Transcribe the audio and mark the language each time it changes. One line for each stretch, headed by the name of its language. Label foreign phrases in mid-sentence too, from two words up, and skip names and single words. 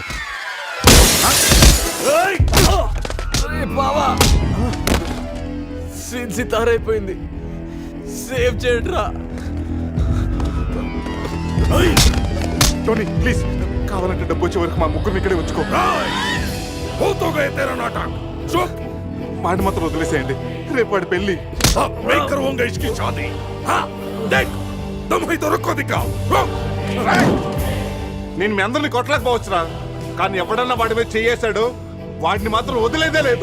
Telugu: బావా సీన్ సితారైపోయింది, సేవ్ చేయడ్రా. టోనీ ప్లీజ్, కావాలంటే డబ్బు వచ్చే వరకు మా ముగ్గురు ఇక్కడే ఉంచుకో.
Hindi: हो तो गए तेरा नाटक. चुप.
Telugu: మాట మాత్రం వదిలేసేయండి. రేపు వాడి పెళ్లి.
Hindi: अब मैं करवाऊंगा इसकी शादी. हाँ, देख तुम ही तो रखो दिखाओ.
Telugu: నేను మీ అందరిని కొట్టలేకపోవచ్చురా, కానీ ఎవడన్నా వాడి మీద చేయేశాడు, వాడిని మాత్రం వదిలేదే లేదు.